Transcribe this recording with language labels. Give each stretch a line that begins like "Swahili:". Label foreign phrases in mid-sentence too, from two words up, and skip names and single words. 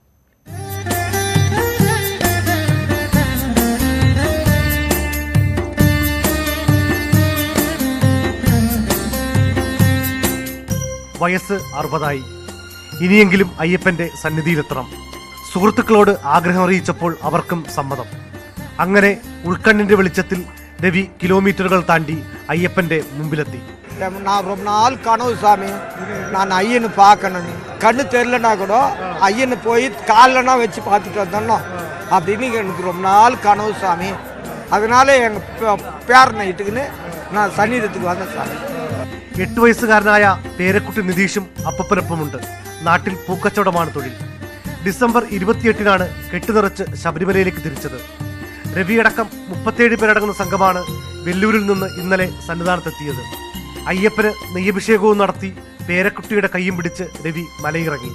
Malayalam: വയസ്സ് 60 ഇനിയെങ്കിലും അയ്യപ്പന്റെ സന്നിധിയിലെത്തണം. സുഹൃത്തുക്കളോട് ആഗ്രഹം അറിയിച്ചപ്പോൾ അവർക്കും സമ്മതം. അങ്ങനെ ഉൾക്കണ്ണിന്റെ വെളിച്ചത്തിൽ രവി കിലോമീറ്ററുകൾ താണ്ടി അയ്യപ്പന്റെ മുമ്പിലെത്തി.
Tamil: நான் ரொம்ப நாள் கனவு சாமி, நான் ஐயனை பார்க்கணும்னு. கண்ணு தெரியலனா கூட ஐயனை போய் காலனா வச்சு பார்த்துட்டு வந்தோம் அப்படின்னு எனக்கு ரொம்ப நாள் கனவு சாமி. அதனால எங்கள் பேரனை இட்டுக்குன்னு நான் சன்னிധத்துக்கு வந்தேன் சாமி.
Malayalam: 8 വയസ്സുകാരനായ പേരക്കുട്ടി നിതീഷും അപ്പനൊപ്പമുണ്ട്. നാട്ടിൽ പൂക്കച്ചവടമാണ് തൊഴിൽ. ഡിസംബർ 28-നാണ് കെട്ടുനിറച്ച് ശബരിമലയിലേക്ക് തിരിച്ചത്. രവിയടക്കം 37 പേരടങ്ങുന്ന സംഘമാണ് വെല്ലൂരിൽ നിന്ന് ഇന്നലെ സന്നിധാനത്തെത്തിയത്. അയ്യപ്പന് നെയ്യഭിഷേകവും നടത്തി പേരക്കുട്ടിയുടെ കൈയും പിടിച്ച് രവി മലയിറങ്ങി.